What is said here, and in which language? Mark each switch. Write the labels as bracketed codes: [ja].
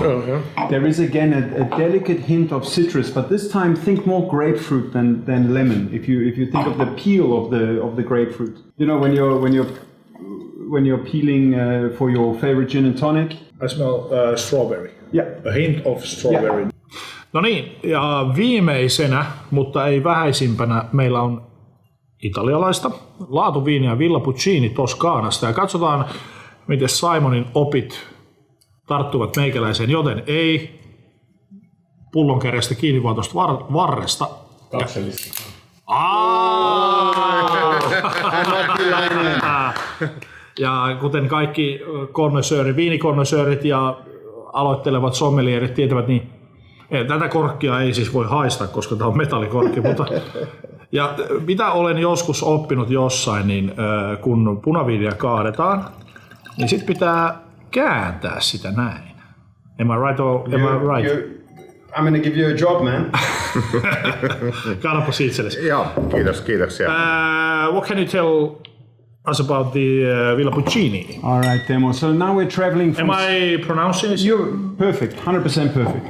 [en] That's true, yeah. There is again a delicate hint of citrus, but this time think more grapefruit than lemon. If you think of the peel of the grapefruit, you know when you're peeling for your favorite gin and tonic. I smell strawberry. Yeah. A hint of strawberry. Yeah. [fi] No niin, ja viimeisenä, mutta ei vähäisimpänä, meillä on italialaista laatuviiniä Villa Puccini Toscanasta. Ja katsotaan, miten Simonin opit tarttuvat meikäläiseen, joten ei pullonkärjestä kiinni, vaan tuosta varresta. Kaksellista. Ja kuten kaikki viinikonnoissöörit ja aloittelevat sommelierit tietävät, niin tätä korkkia ei siis voi haistaa, koska tämä on metallikorkki, mutta ja mitä olen joskus oppinut jossain, niin kun punaviiniä kaadetaan, niin sit pitää kääntää sitä näin. [en] Am I right or am I right? I'm going to give you a job, man. [fi] Kannapa itsellesi. Joo, kiitoksia. [en] What can you tell us about the Villa Puccini? All right, Teemu. So now we're traveling from... Am I pronouncing it? You're perfect, 100% perfect.